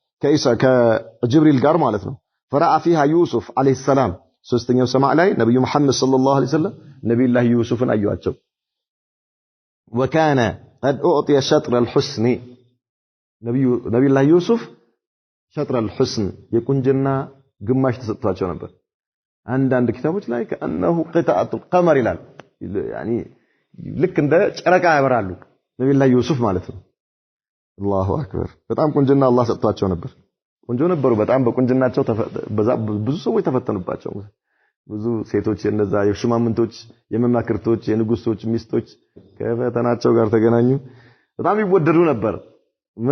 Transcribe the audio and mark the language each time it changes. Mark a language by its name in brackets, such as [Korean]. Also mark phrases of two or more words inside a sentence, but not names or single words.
[Amharic] ከጅብሪል ጋር ማለት ነው [Arabic] فرأى فيها يوسف عليه السلام [Amharic] ሶስተኛው ሰማይ ላይ ነብዩ መሐመድ [Arabic] صلى الله عليه وسلم [Amharic] ነብዩላህ ዩሱፍን አዩአቸው [Arabic] وكان قد اعطي شطر الحسن [Amharic] ነብዩላህ ዩሱፍ [Arabic] شطر الحسن [Amharic] የቁንጅና ግማሽ ተሰጥቷቸው ነበር አንዳንድ ኪታቦች ላይ [Arabic] كأنه قطعة القمر [Amharic] ይላል يعني ልክ እንደ ጨረቃ ያበራሉ ነብዩላህ ዩሱፍ ማለት ነው [Arabic] الله أكبر [Amharic] በጣም ቁንጅና አላህ ሰጥቷቸው ነበር ቆንጆ ነበሩ በጣም በቁንጅናቸው ብዙ ሰዎች ተፈተኑባቸው ብዙ ሴቶች የነዛ የሽማምንቶች የመማክርቶች የንጉሶች ሚስቶች ከፈተናቸው ጋር ተገናኙ በጣም ይወደዱ ነበር ምን